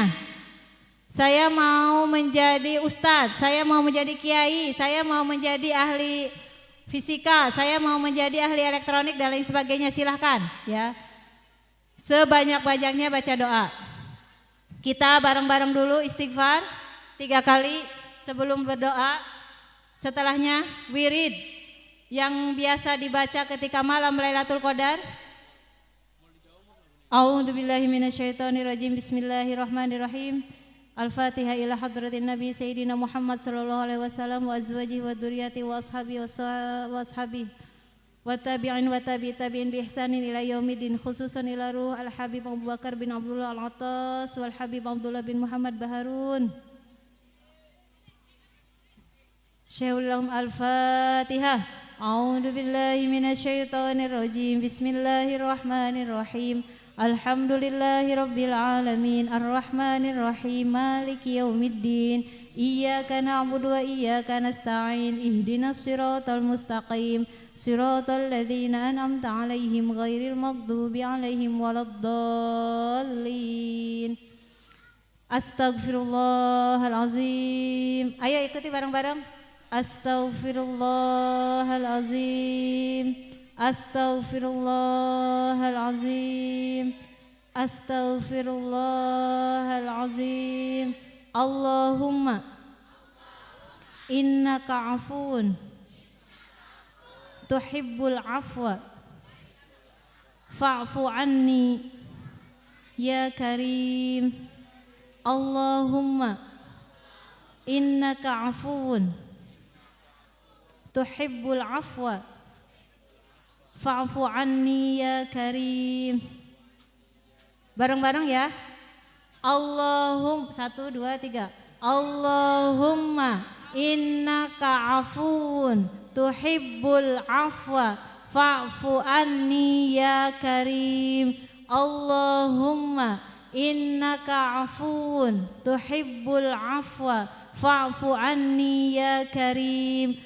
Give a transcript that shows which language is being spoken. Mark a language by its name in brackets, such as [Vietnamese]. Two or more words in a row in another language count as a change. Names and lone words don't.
[Indonesian] Saya mau menjadi ustadz, saya mau menjadi kiai, saya mau menjadi ahli fisika, saya mau menjadi ahli elektronik dan lain sebagainya, silahkan ya. Sebanyak-banyaknya baca doa. Kita bareng-bareng dulu istighfar 3 kali sebelum berdoa. Setelahnya wirid yang biasa dibaca ketika malam Lailatul Qadar. [Arabic] أعوذ بالله من الشيطان الرجيم. Bismillahirrahmanirrahim. الفاتحة إلى حضرة النبي سيدنا محمد صلى الله عليه وسلم وأزواجه وذرياته وأصحابه والتابعين والتابعين بإحسان إلى يوم الدين خصوصا إلى روح الحبيب أبو بكر بن عبد الله العطاس والحبيب عبد الله بن محمد باهارون. شيخ الفاتحة. أعوذ بالله من الشيطان الرجيم. بسم الله الرحمن الرحيم الحمد لله رب العالمين. الرحمن الرحيم مالك يوم الدين. إياك نعبد وإياك نستعين اهدنا الصراط المستقيم. صراط الذين أنعمت عليهم غير المغضوب عليهم ولا الضالين. Astaghfirullahalazim. [Indonesian] Ayo ikuti bareng-bareng. Astaghfirullahalazim. [Arabic] Astaghfirullahalazim. Astaghfirullahalazim. اللهم إنك عفو تحب العفو فاعف عني يا كريم. اللهم إنك عفو تحب العفو فاعف عني يا كريم. [Indonesian] Bareng-bareng ya. [Arabic] Allahumma 1 2 3. اللهم إنك عفو تحب العفو فاعف عني يا كريم. اللهم إنك عفو تحب العفو فاعف عني يا كريم.